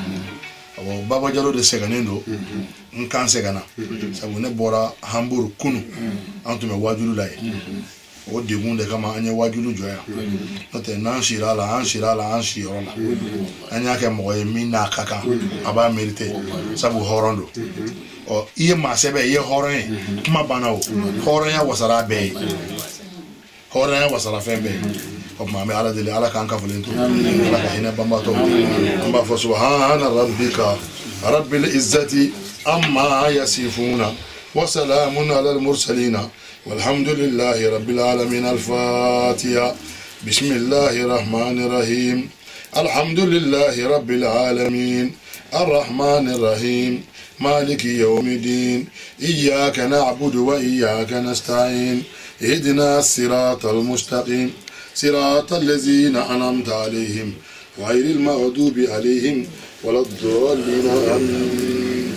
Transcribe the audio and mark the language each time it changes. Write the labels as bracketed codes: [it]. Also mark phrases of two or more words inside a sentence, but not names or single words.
[bm] Baba Jalo de sɛgɛnnen don n kan sɛgɛnna sabu ne bɔra Hamburg kunu an tun bɛ wajulu la yen o degun de kama an ye wajulu jɔ yan n'o tɛ n'an sira la an sira la an siyɔrɔ la an y'a kɛ mɔgɔ ye min n'a ka kan a b'a mérité sabu hɔrɔn don ɔ i ye maa sɛbɛ i ye hɔrɔn ye kuma banna o hɔrɔnya wasara bɛɛ ye hɔrɔnya wasara fɛn bɛɛ ye o tuma an bɛ Ala deli Ala k'an kafolen to Ala ka hinɛ banbatɔ an b'a fɔ [ar] سبحان ربك رب العزة عما يصفون وسلام على المرسلين والحمد لله رب العالمين. الفاتحة بسم الله الرحمن الرحيم الحمد لله رب العالمين الرحمن الرحيم مالك يوم الدين إياك نعبد وإياك نستعين اهدنا الصراط المستقيم صراط الذين أنعمت عليهم غير المغضوب عليهم ولا الضالين آمين.